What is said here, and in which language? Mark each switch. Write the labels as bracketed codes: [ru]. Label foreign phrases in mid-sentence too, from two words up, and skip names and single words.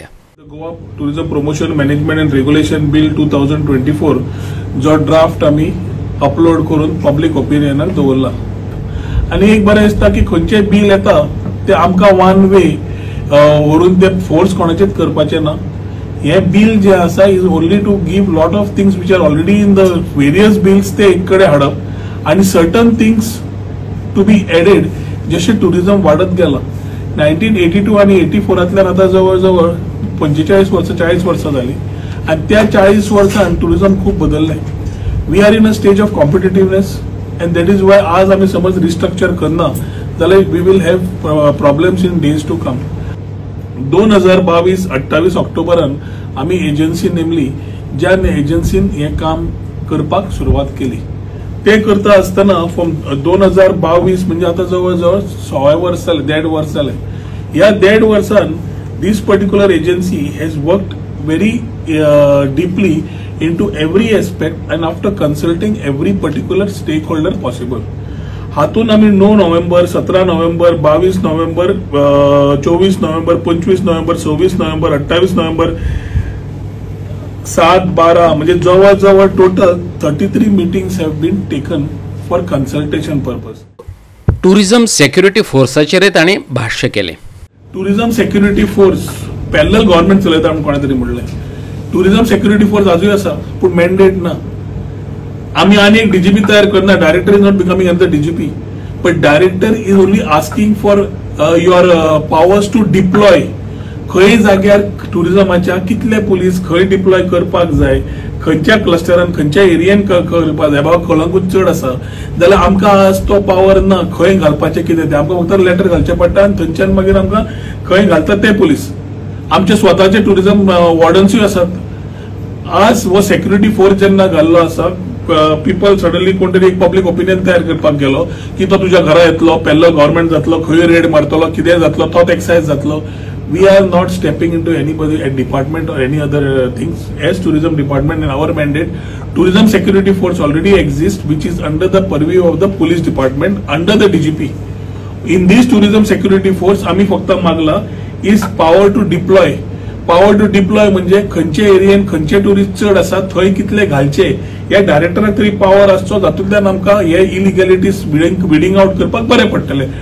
[kok] गोवा टुरिझम प्रमोशन मॅनेजमेंट अँड रेग्युलेशन बिल 2024 जो ड्राफ्ट आमी अपलोड करून पब्लीक ओपिनियनाक दवरला. आनी एक बरें दिसता की खंयचें बिल येता ते आमकां [en] one way [kok] व्हरून ते फोर्स कोणाचेच करपाचें ना. हे बिल जे आसा [en] is only to give lot of things which are already in the various bills [kok] ते एक कडेन हाडप आनी [en] certain things to be added. [kok] जशें टुरिझम वाडत गेला 1982 आनी 84तल्यान आतां जवळ जवळ 45 वर्सां 40 वर्सां जाली आनी त्या 40 वर्सांन टुरिझम खूब बदललें. [en] we are in a stage of competitiveness and that is why [kok] आज आमी समज रिस्ट्रक्चर करना जाल्यार [en] we will have problems in days to come. [kok] 2022-28 ऑक्टोबरान आमी एजन्सी नेमली ज्या एजन्सीन हे काम करपाक सुरवात केली. ते करता आसतना फ्रॉम 2022 म्हणजे आता जवळ जवळ 6 वर्स जाले 1.5 वर्स जाले. ह्या 1.5 वर्सान [en] this particular agency has worked very deeply into every aspect and after consulting every particular stakeholder possible. [kok] हातून आम्ही 9 नोव्हेंबर 17 नोव्हेंबर 22 नोव्हेंबर 24 नोव्हेंबर 25 नोव्हेंबर 26 नोव्हेंबर 28 नोव्हेंबर 7-12 म्हणजे जवळ जवळ [en] total 33 meetings have been taken for consultation purpose. [kok] टुरिझम सेक्युरिटी फोर्साचेर तांणी भाष्य केलें. टुरिझम सेक्युरिटी फोर्स [en] parallel government [kok] चलयता म्हणून कोणा तरी म्हणलें. टुरिझम सेक्युरिटी फोर्स आजूय आसा पूण मॅन्डेट ना. आमी आनी एक डीजीपी तयार करना. [en] director is not becoming as the DGP but director is only asking for your powers to deploy. [kok] खंय जाग्यार टुरिझमाच्या कितले पुलीस खंय डिप्लॉय करपाक जाय, खंयच्या क्लस्टरान खंयच्या एरियेन करपाक जाय. बाबा कलंगूट चड आसा जाल्यार आमकां आज तो पावर ना खंय घालपाचें कितें तें. आमकां फक्त लेटर घालचें पडटा आनी थंयच्यान मागीर आमकां खंय घालता ते पुलीस. आमचे स्वताचे टुरिझम वॉर्डन्सूय आसात. आज हो सेक्युरिटी फोर्स जेन्ना घाल्लो आसा [en] people suddenly [kok] कोण तरी एक [en] public opinion [kok] तयार करपाक गेलो की तो तुज्या घरा येतलो, [en] parallel government [kok] जातलो, खंय रेड मारतलो, कितें जातलो, तोच एक्सायज जातलो. [en] we are not stepping into anybody at department or any other things. as tourism department in our mandate tourism security force already exist which is under the purview of the police department under the DGP. in this tourism security force [kok] आम्ही फक्त मागला [en] is power to deploy. power to deploy [kok] म्हणजे खंयचे एरियेन खंयचे टुरिस्ट चड आसा थंय कितले घालचे या डायरेक्टराक तरी पॉवर आसचो. जातूंतल्यान आमकां हे [en] illegalities weeding out [kok] करपाक बरें पडटलें.